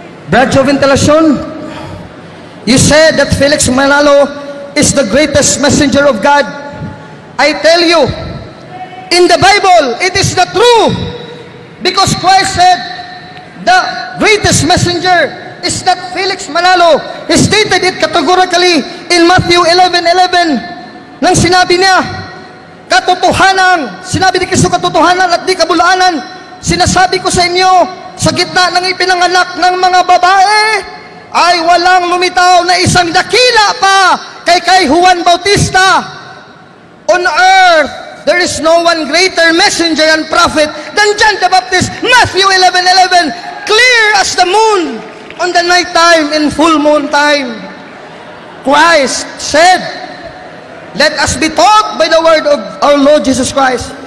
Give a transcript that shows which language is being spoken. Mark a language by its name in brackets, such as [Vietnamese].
[English] Radyo Ventilacion, you said that Felix Manalo is the greatest messenger of God. I tell you, in the Bible, it is the true, because Christ said, the greatest messenger is not Felix Manalo. He stated it categorically in Matthew 11:11. [Filipino] Nang sinabi niya, katotohanan, sinabi ni Kristo katotohanan at di kabulaanan, sinasabi ko sa inyo, sa gitna ng ipinanganak ng mga babae, ay walang lumitaw na isang dakila pa kay Juan Bautista. [English] On earth, there is no one greater messenger and prophet than John the Baptist. Matthew 11:11, clear as the moon on the night time and full moon time. Christ said, let us be taught by the word of our Lord Jesus Christ.